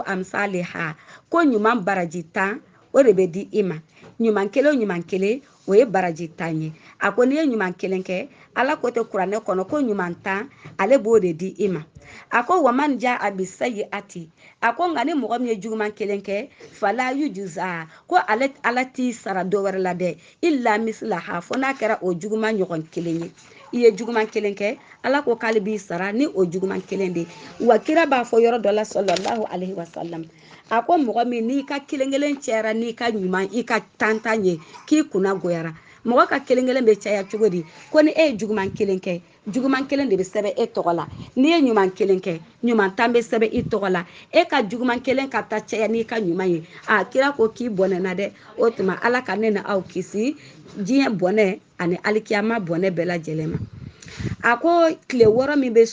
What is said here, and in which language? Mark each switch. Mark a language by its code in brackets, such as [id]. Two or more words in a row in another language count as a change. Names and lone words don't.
[bm] amsaliha ko ɲuman baraji 10 o de bɛ di i ma ɲuman kelen o ɲuman kelen o ye baraji 10 ye a ko n'i ye ɲuman kelen kɛ ala ko tɛ kuranɛ kɔnɔ ko ɲuman 10 ale b'o de di i ma a ko [ar] ومن جاء بالسيئة [bm] a ko nka ni mɔgɔ min ye juguman kelen kɛ [ar] فلا يجزى [bm] ko ala t'i sara dɔ wɛrɛ la dɛ [ar] إلا مثلها [bm] fo n'a kɛra o juguman ɲɔgɔn kelen ye i ye juguman kelen kɛ ala ko k'ale b'i sara ni o juguman kelen de wa kira b'a fɔ yɔrɔ dɔ la [ar] صلى الله عليه وسلم [bm] a ko mɔgɔ min n'i ka kelen kelen cɛra n'i ka ɲuman i ka tantan ye k'i kunna goyara mɔgɔ ka kelen kelen bɛ caya cogo di ko ni e ye juguman kelen kɛ juguman kelen de bɛ sɛbɛn e tɔgɔ la n'i ye ɲuman kelen kɛ ɲuman 10 bɛ sɛbɛn i tɔgɔ la e ka juguman kelen ka taa caya n'i ka ɲuman ye a kira ko k'i bɔnɛna dɛ o tuma ala ka ne ni aw kisi diɲɛ bɔnɛ ani alikiyama bɔnɛ bɛɛ lajɛlen ma a ko tile 6 min bɛ